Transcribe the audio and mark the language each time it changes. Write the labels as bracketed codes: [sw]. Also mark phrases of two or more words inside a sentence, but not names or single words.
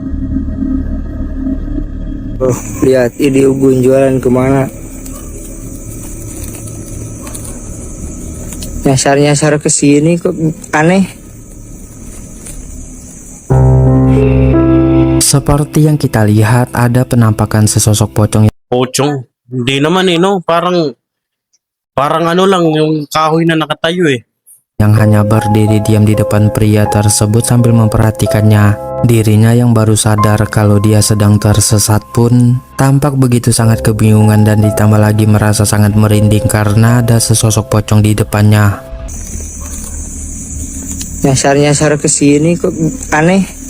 [id] Oh, lihat ini Ugun jualan kemana? Nyasar-nyasar ke sini kok aneh. Seperti yang kita lihat, ada penampakan sesosok pocong. Pocong? [tl] Hindi naman eh no, parang Parang ano lang, yung kahoy na nakatayo eh. [id] yang hanya berdiri diam di depan pria tersebut sambil memperhatikannya. Dirinya yang baru sadar kalau dia sedang tersesat pun tampak begitu sangat kebingungan dan ditambah lagi merasa sangat merinding karena ada sesosok pocong di depannya. Nyasar-nyasar ke sini kok aneh.